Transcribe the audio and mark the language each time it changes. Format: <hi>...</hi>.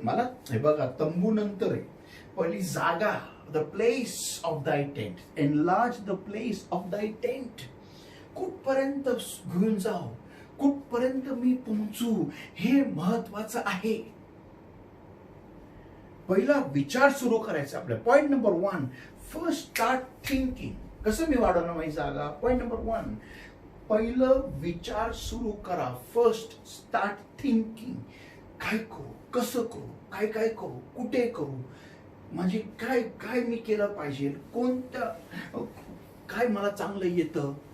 <mr>मला हे बघा, तंबू नंतर आहे, पहिली जागा.</mr> <en>The place of thy tent, enlarge the place of thy tent.</en> <mr>कुठपर्यंत घेऊन जाऊ, कुठपर्यंत मी पोहोचू, हे महत्वाचं आहे. पहिला विचार सुरू करायचा आपल्या.</mr> <en>Point number 1, first start thinking.</en> <mr>कसं मी वाढवणार माझी जागा? पॉइंट नंबर 1, पहिलं विचार सुरू करा.</mr> <en>First start thinking.</en> <mr>काय करू, कसं करू, काय काय करू, कुठे करू, म्हणजे काय काय मी केलं पाहिजे, कोणतं काय मला चांगलं येतं.</mr>